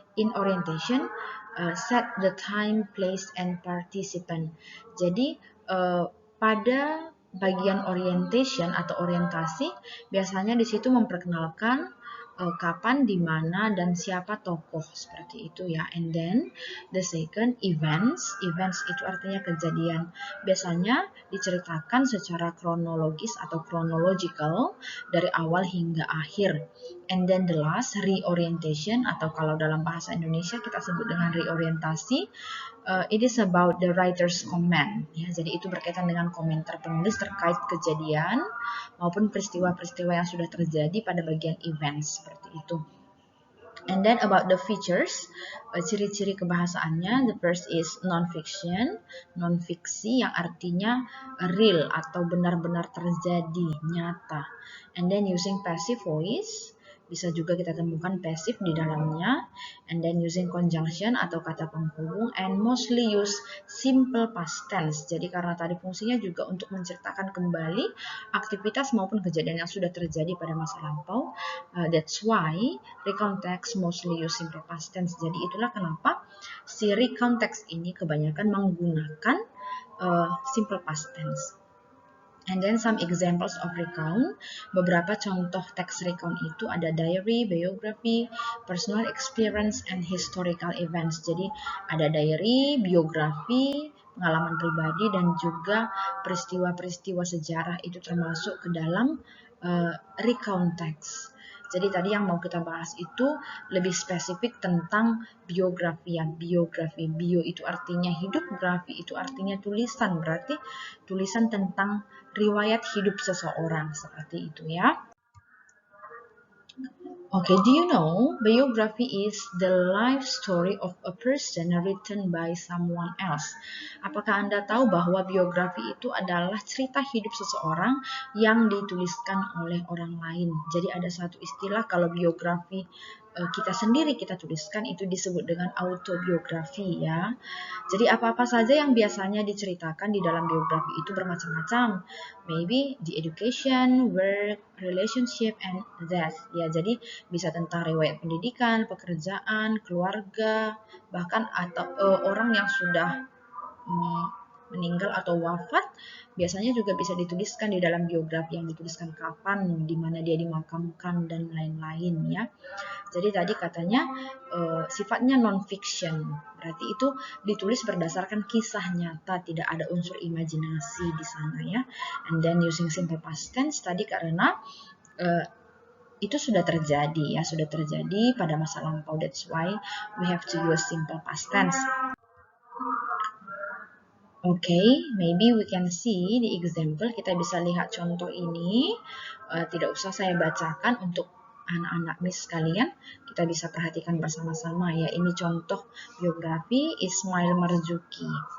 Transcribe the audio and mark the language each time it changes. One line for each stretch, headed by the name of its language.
English: In orientation, set the time, place, and participant.
Indonesian: Jadi, pada bagian orientation atau orientasi, biasanya di situ memperkenalkan kapan, di mana, dan siapa tokoh, seperti itu ya.
English: And then the second, events.
Indonesian: Events itu artinya kejadian. Biasanya diceritakan secara kronologis atau chronological dari awal hingga akhir.
English: And then the last,
Indonesian: reorientation, atau kalau dalam bahasa Indonesia kita sebut dengan reorientasi.
English: It is about the writer's comment.
Indonesian: Ya, jadi itu berkaitan dengan komentar penulis terkait kejadian maupun peristiwa-peristiwa yang sudah terjadi pada bagian events, seperti itu.
English: And then about the features,
Indonesian: ciri-ciri kebahasaannya,
English: the first is non-fiction,
Indonesian: non-fiksi yang artinya real atau benar-benar terjadi, nyata.
English: And then using passive voice,
Indonesian: bisa juga kita temukan passive di dalamnya.
English: And then using conjunction
Indonesian: atau kata penghubung,
English: and mostly use simple past tense.
Indonesian: Jadi karena tadi fungsinya juga untuk menceritakan kembali aktivitas maupun kejadian yang sudah terjadi pada masa lampau.
English: That's why recount text mostly use simple past tense.
Indonesian: Jadi itulah kenapa si recount text ini kebanyakan menggunakan simple past tense.
English: And then some examples of recount.
Indonesian: Beberapa contoh teks recount itu ada
English: diary, biography, personal experience, and historical events.
Indonesian: Jadi ada diary, biografi, pengalaman pribadi, dan juga peristiwa-peristiwa sejarah itu termasuk ke dalam recount text. Jadi tadi yang mau kita bahas itu lebih spesifik tentang biografi. Biografi, bio itu artinya hidup, grafi itu artinya tulisan. Berarti tulisan tentang riwayat hidup seseorang, seperti itu ya.
English: Okay, do you know biography is the life story of a person written by someone else?
Indonesian: Apakah Anda tahu bahwa biografi itu adalah cerita hidup seseorang yang dituliskan oleh orang lain? Jadi ada satu istilah kalau biografi kita sendiri kita tuliskan itu disebut dengan autobiografi ya. Jadi apa-apa saja yang biasanya diceritakan di dalam biografi itu bermacam-macam.
English: Maybe the education, work, relationship, and death.
Indonesian: Ya, jadi bisa tentang riwayat pendidikan, pekerjaan, keluarga, bahkan atau orang yang sudah meninggal atau wafat, biasanya juga bisa dituliskan di dalam biografi, yang dituliskan kapan, di mana dia dimakamkan, dan lain-lain ya. Jadi tadi katanya sifatnya non-fiction, berarti itu ditulis berdasarkan kisah nyata, tidak ada unsur imajinasi di sana ya.
English: And then using simple past tense
Indonesian: tadi karena itu sudah terjadi ya, sudah terjadi pada masa lampau.
English: That's why we have to use simple past tense. Okay, maybe we can see the example.
Indonesian: Kita bisa lihat contoh ini. Tidak usah saya bacakan untuk anak-anak Miss sekalian. Kita bisa perhatikan bersama-sama ya. Ini contoh biografi Ismail Marzuki.